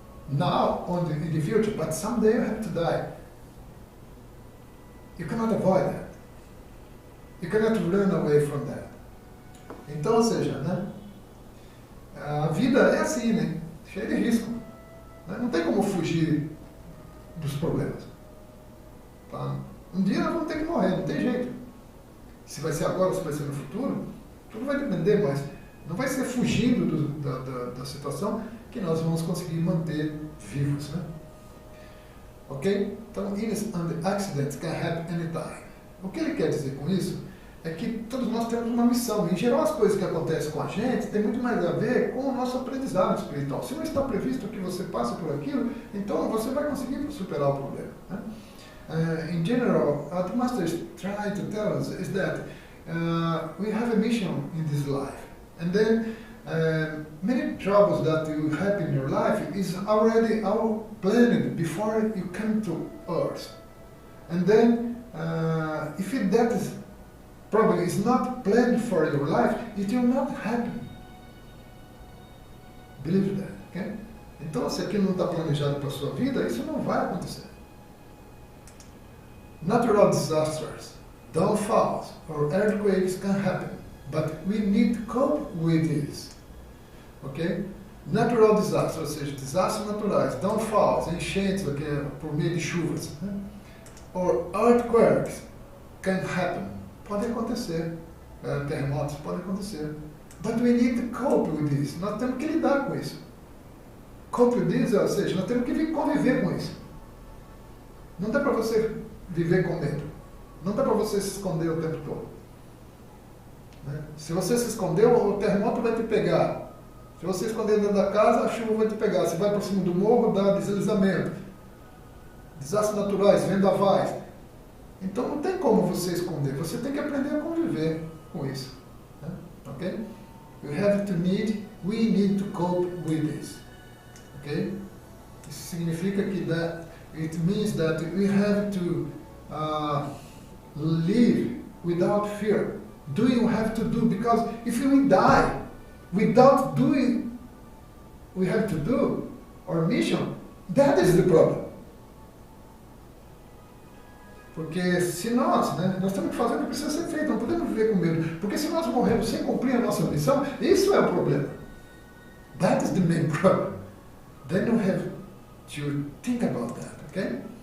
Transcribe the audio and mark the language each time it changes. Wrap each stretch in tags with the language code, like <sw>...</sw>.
<en>Now, in the future, but someday you have to die. You cannot avoid that. You cannot run away from that.</en> <pt>Então, ou seja, né, a vida é assim, né, cheia de risco. Né? Não tem como fugir dos problemas. Tá? Um dia nós vamos ter que morrer, não tem jeito. Se vai ser agora ou se vai ser no futuro, tudo vai depender, mas não vai ser fugindo da situação que nós vamos conseguir manter vivos. Né? Ok? Então,</pt> <en>illness and accidents can happen anytime.</en> <pt>O que ele quer dizer com isso é que todos nós temos uma missão. Em geral, as coisas que acontecem com a gente têm muito mais a ver com o nosso aprendizado espiritual. Se não está previsto que você passe por aquilo, então você vai conseguir superar o problema. Né?</pt> <en>In general, what the Master is trying to tell us is that we have a mission in this life. And then many troubles that will happen in your life is already all planned before you come to Earth. And then if that problem is not planned for your life, it will not happen. Believe that, okay?</en> <pt>Então, se aquilo não está planejado para a sua vida, isso não vai acontecer.</pt> <en>Natural disasters, downfalls, or earthquakes can happen, but we need to cope with this. Okay? Natural disasters,</en> <pt>ou seja, desastres naturais, downfalls, enchentes, por meio de chuvas, né?</pt> <en>Or earthquakes can happen.</en> <pt>Pode acontecer, terremotos podem acontecer.</pt> <en>But we need to cope with this.</en> <pt>Nós temos que lidar com isso.</pt> <en>Cope with this,</en> <pt>ou seja, nós temos que conviver com isso. Não dá para você viver com medo. Não dá para você se esconder o tempo todo. Né? Se você se esconder, o terremoto vai te pegar. Se você se esconder dentro da casa, a chuva vai te pegar. Se vai para cima do morro, dá deslizamento. Desastres naturais, vendavais. Então não tem como você esconder. Você tem que aprender a conviver com isso. Né? Ok?</pt> <en>We need to cope with this. Ok?</en> <pt>Isso significa que</pt> <en>it means that we have to live without fear. Do you have to do? Because if we die without doing we have to do our mission, that is the problem.</en> <pt>Porque se nós temos que fazer o que precisa ser feito, não podemos viver com medo. Porque se nós morrermos sem cumprir a nossa missão, isso é o problema.</pt> <en>That is the main problem. Then you have to think about that, okay?</en>